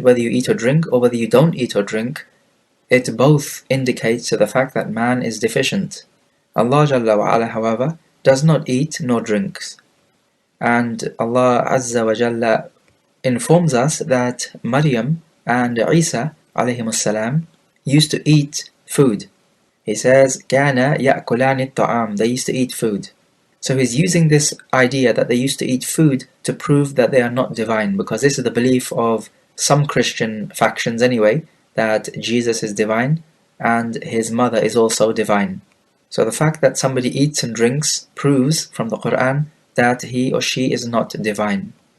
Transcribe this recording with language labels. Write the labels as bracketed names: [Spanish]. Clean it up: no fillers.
[English] Whether you eat or drink, or whether you don't eat or drink, it both indicates to the fact that man is deficient. Allah Jalla wa Ala, however, does not eat nor drinks. And Allah Azza wa Jalla informs us that Maryam and Isa alayhimus salam used to eat food. He says, [Arabic] كَانَ يَأْكُلَانِ الطَّعَامِ. [English] They used to eat food. So he's using this idea that they used to eat food to prove that they are not divine, because this is the belief of some Christian factions anyway, that Jesus is divine and his mother is also divine. So the fact that somebody eats and drinks proves from the Quran that he or she is not divine.